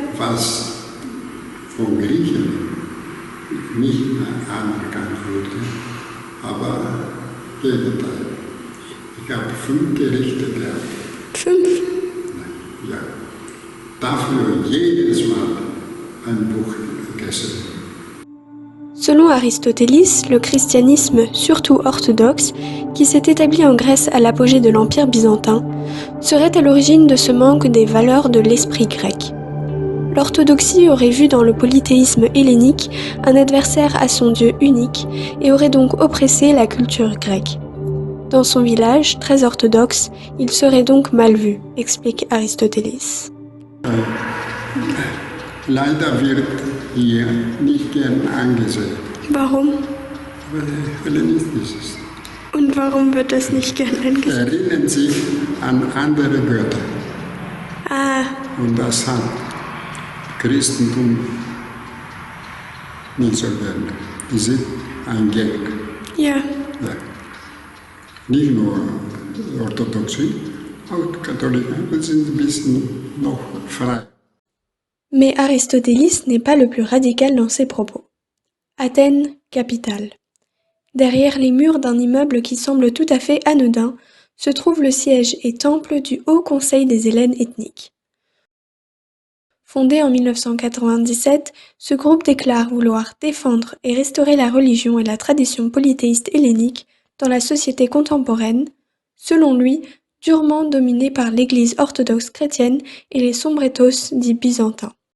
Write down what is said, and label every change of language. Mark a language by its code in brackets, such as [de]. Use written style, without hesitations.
[de] was von Griechen nicht anerkannt wurde, aber Gegenteil. Ich habe 5 Gerichte gehabt. 5? Ja. Dafür jedes Mal ein Buch gegessen. [fr] Selon Aristotélis, le christianisme, surtout orthodoxe, qui s'est établi en Grèce à l'apogée de l'Empire byzantin, serait à l'origine de ce manque des valeurs de l'esprit grec. L'orthodoxie aurait vu dans le polythéisme hellénique un adversaire à son Dieu unique et aurait donc oppressé la culture grecque. Dans son village, très orthodoxe, il serait donc mal vu, explique Aristotélis. [de] Leider wird hier nicht gern angesehen. Warum? hellenistisch ist. Und warum wird das nicht gern angesehen? Erinnern sich an andere Götter. Ah. Und das hat Christentum nicht so gern. Die sind ein Gag. Ja. Ja. Nicht nur Orthodoxie, auch Katholiken sind ein bisschen noch frei. [fr] Mais Aristotélis n'est pas le plus radical dans ses propos. Athènes, capitale. Derrière les murs d'un immeuble qui semble tout à fait anodin, se trouve le siège et temple du Haut Conseil des Hellènes ethniques. Fondé en 1997, ce groupe déclare vouloir défendre et restaurer la religion et la tradition polythéiste hellénique dans la société contemporaine, selon lui, durement dominée par l'Église orthodoxe chrétienne et les sombretos dits byzantins.